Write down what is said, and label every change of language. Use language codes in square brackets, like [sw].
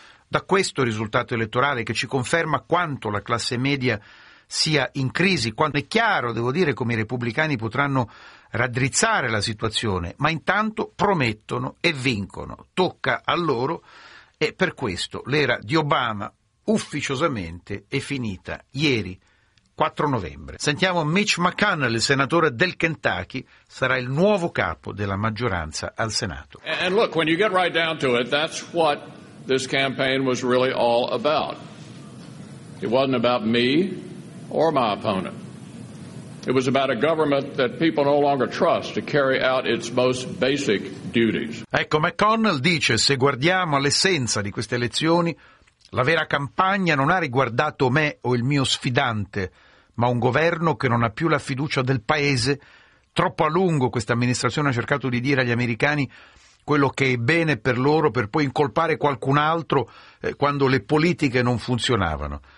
[it] da questo risultato elettorale, che ci conferma quanto la classe media sia in crisi, quanto è chiaro, devo dire, come i repubblicani potranno raddrizzare la situazione, ma intanto promettono e vincono, tocca a loro, e per questo l'era di Obama ufficiosamente è finita ieri, 4 novembre. Sentiamo Mitch McConnell, il senatore del Kentucky, sarà il nuovo capo della maggioranza al Senato. [en] And look, when you get right down to it, that's what this campaign was really all about. It wasn't about me or my opponent. It was about a government that people no longer trust to carry out its most basic duties. [it] Ecco, McConnell dice, se guardiamo all'essenza di queste elezioni, la vera campagna non ha riguardato me o il mio sfidante, ma un governo che non ha più la fiducia del paese. Troppo a lungo questa amministrazione ha cercato di dire agli americani quello che è bene per loro per poi incolpare qualcun altro quando le politiche non funzionavano.